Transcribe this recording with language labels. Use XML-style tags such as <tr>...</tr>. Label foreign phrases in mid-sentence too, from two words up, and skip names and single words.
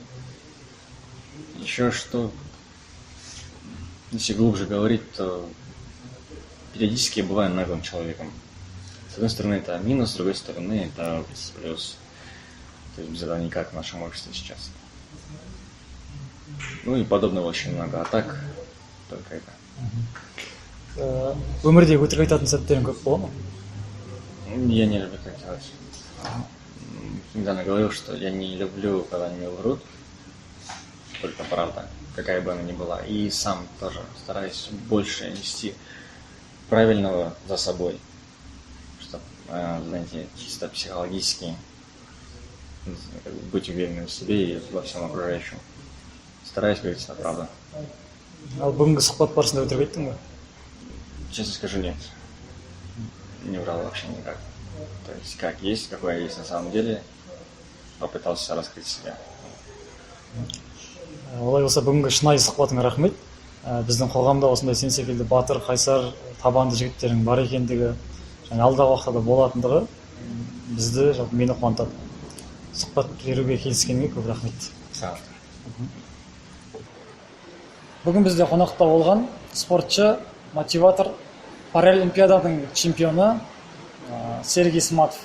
<ru>Еще что, если глубже говорить, то периодически я бываю наглым человеком. С одной стороны это минус, с другой стороны это плюс. То есть без этого никак в нашем обществе сейчас. Ну и подобного очень много, а так только это.</ru> <kk>Өмірде өтірік айтатын сәттерің көп бола ма?</kk> <ru>Я не люблю так делать. Недавно говорил, что я не люблю, когда они мне врут, только правда, какая бы она ни была. И сам тоже стараюсь больше нести правильного за собой, чтобы, знаете, чисто психологически быть уверенным в себе и во всем окружающем. Стараюсь говорить правду.</ru> <kk>Ал бүгінгі сұхбат барысында өтірік айттың ба?</kk> <ru>Честно скажу, нет. Не врал вообще никак. То есть как есть, какой я есть на самом деле, попытался раскрыть себя.</ru> <kk>Олай болса бүгінгі шынайы сұхбатыңа рахмет. Біздің қоғамда осындай сен секілді батыр, қайсар, табанды жігіттердің бар екендігі, және алдағы уақытта болатындығы бізді, мені қуантады. Сұхбат беруге келіскеніңе көп рахмет. Бүгін бізде қонақта болған спортшы, мотиватор, паралимпиаданың чемпионы Серік Исматов.</kk>